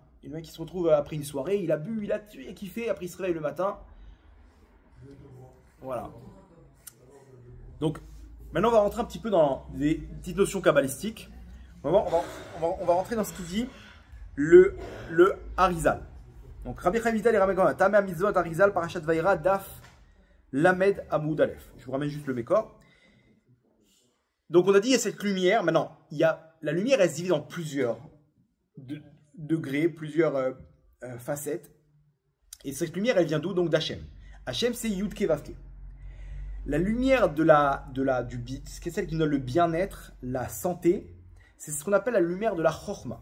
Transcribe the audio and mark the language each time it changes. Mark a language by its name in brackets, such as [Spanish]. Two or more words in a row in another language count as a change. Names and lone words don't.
[French] Le mec qui se retrouve après une soirée, il a bu, il a tué, kiffé, après il se réveille le matin. Voilà. Donc, maintenant on va rentrer un petit peu dans des petites notions kabbalistiques. On va rentrer dans ce qu'il dit le Harizal. Donc, Rabbi Chaim Vital et Rabbi Gamliel, Tameh Mitzvot Harizal, Parashat Vayera, [Hebrew] דף ל עמוד א. [French] Je vous ramène juste le Mékor. Donc, on a dit, il y a cette lumière. Maintenant, la lumière, elle se divise en plusieurs degrés, plusieurs facettes. Et cette lumière, elle vient d'où? Donc d'Hachem. Hachem, c'est [Hebrew] יוד קא ואו קא. [French] La lumière du bit, c'est celle qui donne le bien-être, la santé, c'est ce qu'on appelle la lumière de la Chochma.